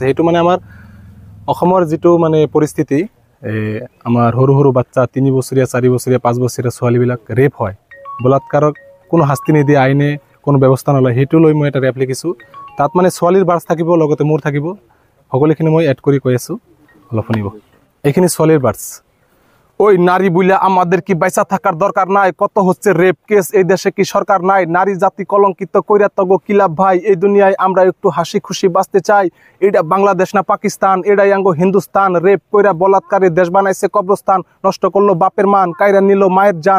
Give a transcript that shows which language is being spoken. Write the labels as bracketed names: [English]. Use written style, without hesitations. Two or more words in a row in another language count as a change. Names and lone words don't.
[Assamese] সেইটো মানে আমাৰ অসমৰ যিটো মানে পৰিস্থিতি, আমাৰ সৰু সৰু বাচ্চা 3 বছৰীয়া 4 বছৰীয়া 5 বছৰীয়া ছোৱালীবিলাক ৰেপ হয়, বলাৎকাৰক কোনো শাস্তি নিদিয়ে, আইনে কোনো ব্যৱস্থা নলয়, সেইটো লৈ মই এটা ৰেপ লিখিছোঁ। তাত মানে ছোৱালীৰ বাৰ্ছ থাকিব, লগতে মোৰ থাকিব, সকলোখিনি মই এড কৰি কৈ আছোঁ, অলপ শুনিব। এইখিনি ছোৱালীৰ বাৰ্ছ। [Bangla] ওই নারী বইলা আমাদের কি বাইসা থাকার দরকার নাই? কত হচ্ছে রেপ কেস, এই দেশে কি সরকার নাই? নারী জাতি কলঙ্কিত কইরা তগো কিলাভ ভাই, এই দুনিয়ায় আমরা একটু হাসি খুশি বাঁচতে চাই। এটা বাংলাদেশ না পাকিস্তান, এটাই আঙ্গো হিন্দুস্তান। রেপ কইরা বলাৎকারে দেশ বানাইছে কবরস্থান, নষ্ট করলো বাপের মান, কাইরা নিল মায়ের জান।